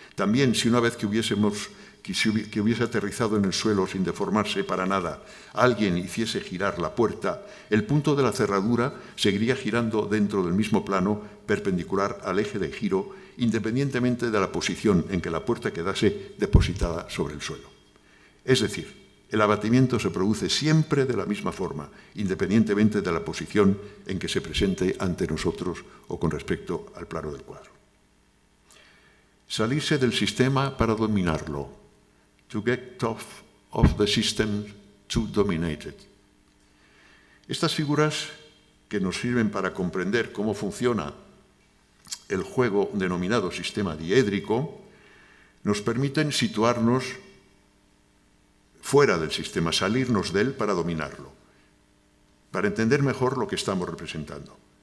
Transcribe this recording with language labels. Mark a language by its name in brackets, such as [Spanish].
[Spanish] También, si una vez que hubiese aterrizado en el suelo sin deformarse para nada, alguien hiciese girar la puerta, el punto de la cerradura seguiría girando dentro del mismo plano perpendicular al eje de giro, independientemente de la posición en que la puerta quedase depositada sobre el suelo. Es decir, el abatimiento se produce siempre de la misma forma, independientemente de la posición en que se presente ante nosotros o con respecto al plano del cuadro. Salirse del sistema para dominarlo. [English] To get off of the system to dominate it. [Spanish] Estas figuras que nos sirven para comprender cómo funciona el juego denominado sistema diédrico nos permiten situarnos fuera del sistema, salirnos de él para dominarlo, para entender mejor lo que estamos representando.